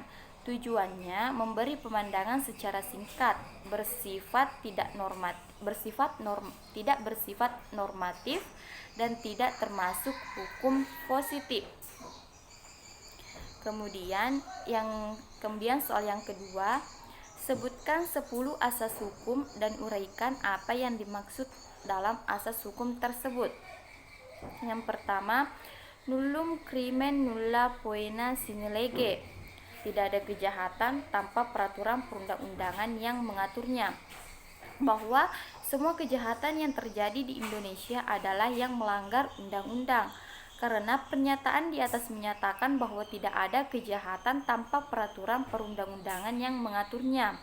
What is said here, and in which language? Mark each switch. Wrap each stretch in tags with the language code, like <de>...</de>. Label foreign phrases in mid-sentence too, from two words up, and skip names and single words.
<id>Tujuannya memberi pemandangan secara singkat, tidak bersifat normatif dan tidak termasuk hukum positif. Kemudian soal yang kedua, sebutkan 10 asas hukum dan uraikan apa yang dimaksud dalam asas hukum tersebut. Yang pertama,</id> <la>nullum crimen nulla poena sine lege.</la> <id>Tidak ada kejahatan tanpa peraturan perundang-undangan yang mengaturnya. Bahwa semua kejahatan yang terjadi di Indonesia adalah yang melanggar undang-undang. Karena pernyataan di atas menyatakan bahwa tidak ada kejahatan tanpa peraturan perundang-undangan yang mengaturnya.</id>